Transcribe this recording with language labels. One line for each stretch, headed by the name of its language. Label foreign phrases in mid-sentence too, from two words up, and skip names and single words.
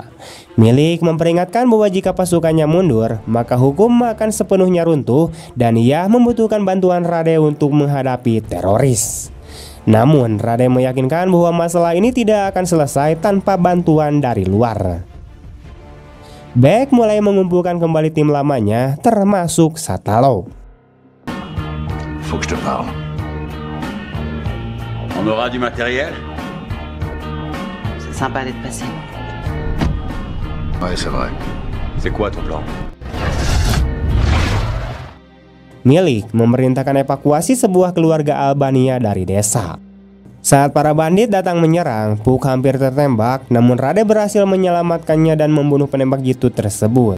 Indonesian: Milik memperingatkan bahwa jika pasukannya mundur, maka hukum akan sepenuhnya runtuh dan ia membutuhkan bantuan Rade untuk menghadapi teroris. Namun Rade meyakinkan bahwa masalah ini tidak akan selesai tanpa bantuan dari luar. Beck mulai mengumpulkan kembali tim lamanya termasuk Satalov.
French: Faut que je te parle. On aura du matériel? C'est sympa d'être passé. Ouais, c'est vrai. C'est quoi ton plan?
Indonesian: Milik memerintahkan evakuasi sebuah keluarga Albania dari desa. Saat para bandit datang menyerang, Puk hampir tertembak, namun Rade berhasil menyelamatkannya dan membunuh penembak jitu tersebut.